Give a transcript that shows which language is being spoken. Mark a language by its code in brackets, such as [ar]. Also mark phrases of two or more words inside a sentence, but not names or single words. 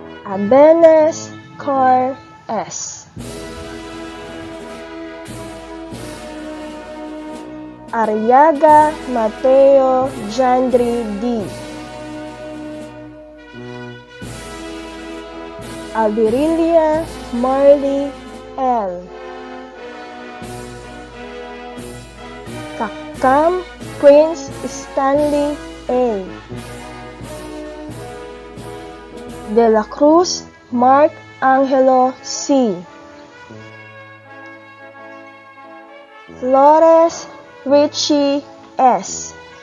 [en] Abenes Car S. Arriaga Mateo Jandri D. Albirilia Marley L. Kakam Prince Stanley A. De la Cruz Mark Angelo C. Flores Richie S.